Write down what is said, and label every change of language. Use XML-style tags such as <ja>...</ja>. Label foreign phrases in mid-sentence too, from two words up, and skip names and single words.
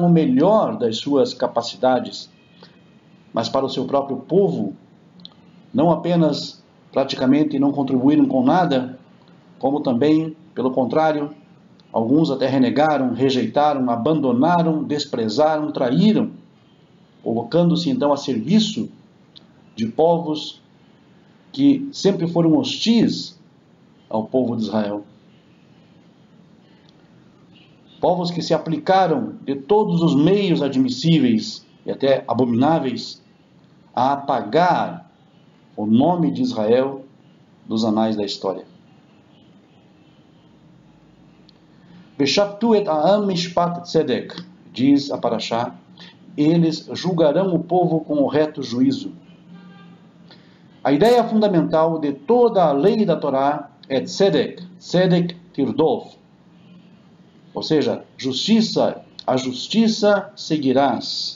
<pt>o melhor das suas capacidades, mas para o seu próprio povo, não apenas praticamente não contribuíram com nada, como também, pelo contrário, alguns até renegaram, rejeitaram, abandonaram, desprezaram, traíram, colocando-se então a serviço de povos que sempre foram hostis ao povo de Israel. Povos que se aplicaram de todos os meios admissíveis e até abomináveis a apagar o nome de Israel dos anais da história.</pt> <he>ושפטו את העם משפט צדק,</he> <pt>diz a Parashá, eles julgarão o povo com o reto juízo. A ideia fundamental de toda a lei da Torá é</pt> <he>צדק, צדק תרדוף,</he> <pt>ou seja, justiça, a justiça seguirás.</pt>